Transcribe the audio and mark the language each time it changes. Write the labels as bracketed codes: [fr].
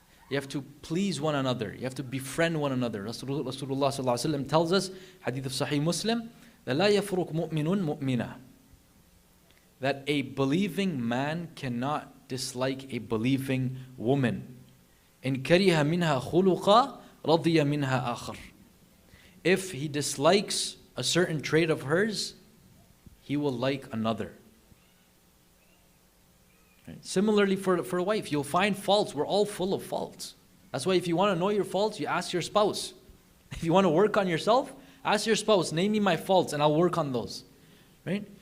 [en] You have to please one another. You have to befriend one another. Rasulullah sallallahu alaihi wasallam tells us, hadith of Sahih Muslim, that [ar] لا يفرق مؤمن مؤمنة, [en] that a believing man cannot dislike a believing woman. [ar] إن كره منها خلقا رضي منها آخر. [en] If he dislikes a certain trait of hers, he will like another. Right? Similarly for a wife, you'll find faults. We're all full of faults. That's why if you want to know your faults, you ask your spouse. If you want to work on yourself, ask your spouse, name me my faults and I'll work on those. Right?